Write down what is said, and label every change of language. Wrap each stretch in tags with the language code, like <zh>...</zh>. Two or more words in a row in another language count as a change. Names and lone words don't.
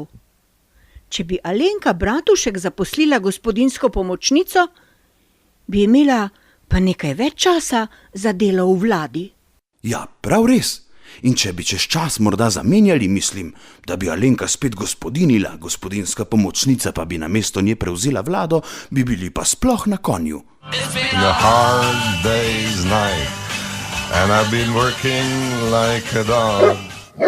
<sl>Če bi Alenka Bratušek zaposlila gospodinjsko pomočnico, bi imela pa nekaj več časa za delo v vladi. Ja, prav res. In če bi čez čas morda zamenjali, mislim, da bi Alenka spet gospodinila, gospodinska pomočnica pa bi namesto nje prevzela vlado, bi bili pa sploh na konju.</sl> <en>In a hard day's night, and I've been working like a dog.</en>